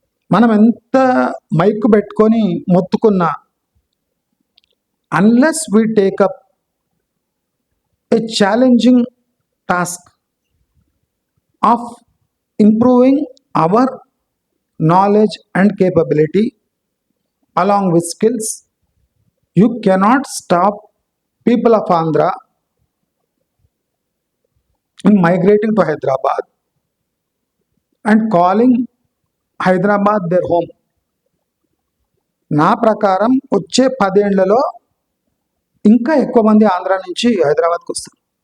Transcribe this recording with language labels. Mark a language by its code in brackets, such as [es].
[te] మనం ఎంత మైక్ పెట్టుకొని మొత్తుకున్నా, [en] Unless we take up a challenging task of improving our knowledge and capability along with skills. You cannot stop people of Andhra in migrating to Hyderabad and calling Hyderabad their home. [te] నా ప్రకారం వచ్చే 10 ఏళ్లలో ఇంకా ఎక్కువ మంది ఆంధ్ర నుంచి హైదరాబాద్కి వస్తారు.